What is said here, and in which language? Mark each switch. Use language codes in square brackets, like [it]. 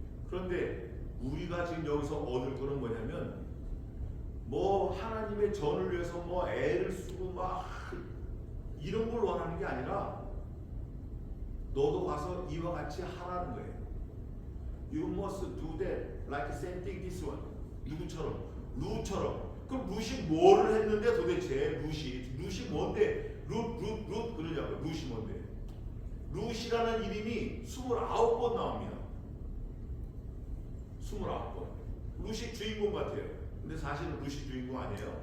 [ko] 그런데 우리가 지금 여기서 얻을 거는 뭐냐면 뭐 하나님의 전을 위해서 뭐 애를 쓰고 막 이런 걸 원하는 게 아니라 너도 가서 이와 같이 하라는 거예요. [en] You must do that like same thing this one. [ko] 누구처럼? 루처럼. 그럼 루시 뭐를 했는데 도대체 루시 뭔데? 룻 그러냐고요. 루시 뭔데? 루시라는 이름이 29번 나옵니다. 29번. 루시 주인공 같아요. 근데 사실은 루시 주인공 아니에요.